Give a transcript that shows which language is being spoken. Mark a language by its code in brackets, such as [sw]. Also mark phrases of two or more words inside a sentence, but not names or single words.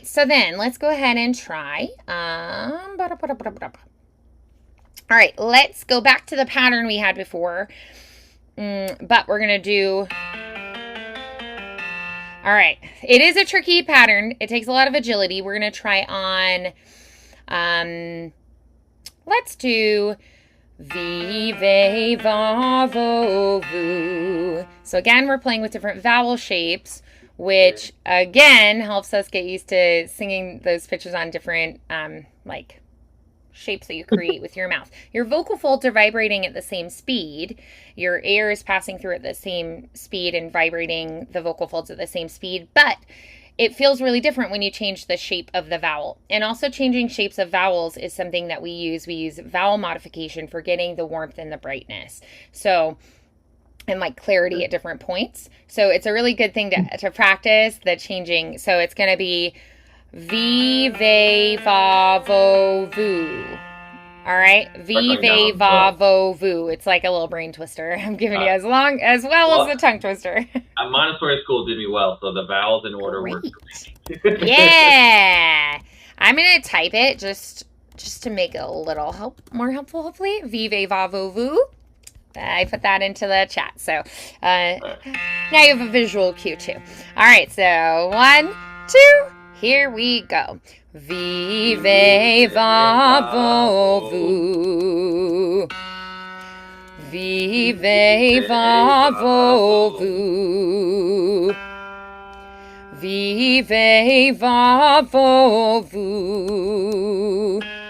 [en] So then let's go ahead and try. All right, let's go back to the pattern we had before, but we're going to do, all right, it is a tricky pattern. It takes a lot of agility. We're going to try on, let's do vive, va, vo, vu. So again, we're playing with different vowel shapes, which again helps us get used to singing those pitches on different, like, shapes that you create with your mouth. Your vocal folds are vibrating at the same speed. Your air is passing through at the same speed and vibrating the vocal folds at the same speed, but it feels really different when you change the shape of the vowel. And also changing shapes of vowels is something that we use. We use vowel modification for getting the warmth and the brightness. So, and like clarity at different points. So it's a really good thing to practice the changing. So it's going to be vive, va, vo, vu. All right, vive, va, vo, vu. It's like a little brain twister. I'm giving you as well as the tongue twister. Montessori school did me well, so the vowels in order work for me. Yeah, I'm gonna type it just to make it a little more helpful. Hopefully, vive, va, vo, vu. I put that into the chat. So now you have a visual cue too. All right, so 1, 2, here we go. Vive va vo vu. Vive va vo vu. Vive va vo vu.